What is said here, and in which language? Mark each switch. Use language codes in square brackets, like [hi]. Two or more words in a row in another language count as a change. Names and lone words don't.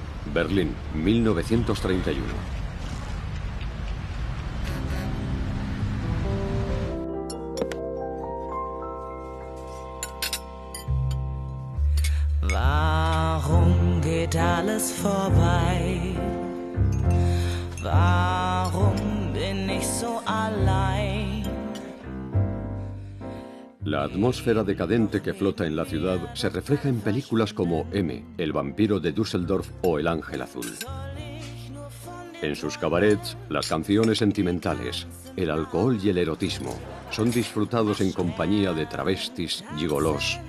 [es] Berlín, 1931. [de] Warum geht alles vorbei? Warum bin ich so allein? [es] La atmósfera decadente que flota en la ciudad se refleja en películas como M, El vampiro de Düsseldorf o El ángel azul. En sus cabarets, las canciones sentimentales, el alcohol y el erotismo son disfrutados en compañía de travestis, gigolos,